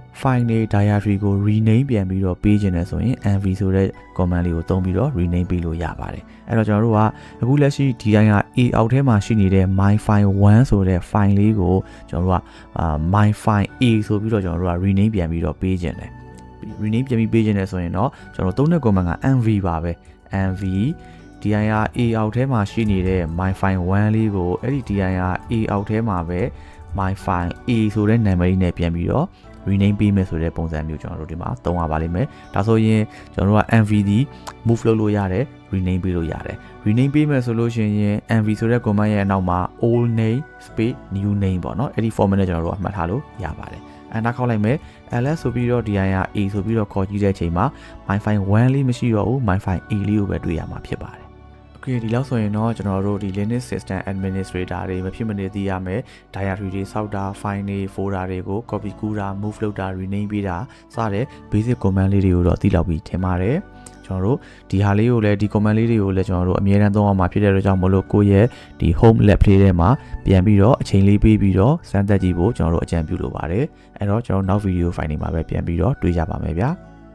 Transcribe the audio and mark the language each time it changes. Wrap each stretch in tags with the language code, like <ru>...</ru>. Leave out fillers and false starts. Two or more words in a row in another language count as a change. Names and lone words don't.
<my>file တွေ directory ကို rename ပြန်ပြီးတော့ပေးခြင်းနဲ့ဆိုရင် mv ဆိုတဲ့ command လေးကိုသုံးပြီးတော့ rename ပေးလို့ရပါတယ်အဲ့တော့ကျွန်တော်တို့ကအခုလက်ရှိ dir a အောက်ထဲမှာရှိနေတဲ့ myfile1 ဆိုတဲ့ file လေးကိုကျွန်တော်တို့ကmyfile a ဆိုပြီးတော့ကျွန်တော်တို့က rename ပြန်ပြီးတော့ပေးခြင်းတယ် rename ပြန်ပြီးပေးခြင်းနဲ့ဆိုရင်တော့ ကျွန်တော်တို့သုံးတဲ့ command က mv ပါပဲ mv dir a အောက်ထဲမှာရှိနေတဲ့ myfile1 လေးကိုအဲ့ဒီ dir a အောက်ထဲမှာပဲ myfile a ဆိုတဲ့နာမည်လေးနဲ့ပြန်ပြီးတော့ rename ပေးမယ်ဆိုတဲ့ပုံစံမျိုးကျွန်တော်တို့ဒီမှာသုံးရပါလိမ့်မယ်ဒါဆိုရင် ကျွန်တော်တို့က mv ဒီ move လုပ်လို့ရတယ် rename ပေးလို့ရတယ် rename ပေးမယ်ဆိုလို့ရှိရင် mv ဆိုတဲ့ command ရဲ့အနောက်မှာ</my> <en>old name space new name</en> <my>ပေါ့နော်အဲ့ဒီ format နဲ့ကျွန်တော်တို့ကမှတ်ထားလို့ရ ပါတယ်enter ခေါက်လိုက်မယ် ls ဆိုပြီးတော့ dir a ဆိုပြီးတော့ခေါ်ကြည့်တဲ့အချိန်မှာ myfile1 လေးမရှိတော့ဘူး myfile a လေးကိုပဲတွေ့ရမှာ ဖြစ်ပါတယ်ဒီလောက်ဆိုရင်တော့ကျွန်တော်တို့ဒီ</my> <en>Linux System Administrator</en> <my>တွေမဖြစ်မနေသိရမယ် directory တွေစောက်တာ file တွေ folder တွေကို copy ကူးတာ move လုပ်တာ rename ပေးတာစတဲ့</my> <en>basic command</en> <my>လေးတွေကိုတော့သိလောက်ပြီးထင်ပါတယ်ကျွန်တော်တို့ဒီဟာလေးကိုလည်းဒီ command လေးတွေကိုလည်းကျွန်တော်တို့အမြဲတမ်းသုံးအောင်မှာဖြစ်တဲ့အတွက်ကြောင့်မလို့ကိုယ့်ရဲ့ဒီ</my> <en>home lab</en> <my>လေးထဲမှာပြန်ပြီးတော့အချိန်လေးပေးပြီးတော့စမ်းသပ်ကြည့်ဖို့ကျွန်တော်တို့အကြံပြုလိုပါတယ်အဲ့တော့ကျွန်တော်နောက်</my> <en>video file</en> <my>တွေမှာပဲပြန်ပြီးတော့တွေ့ကြပါမယ်ဗျာ</my>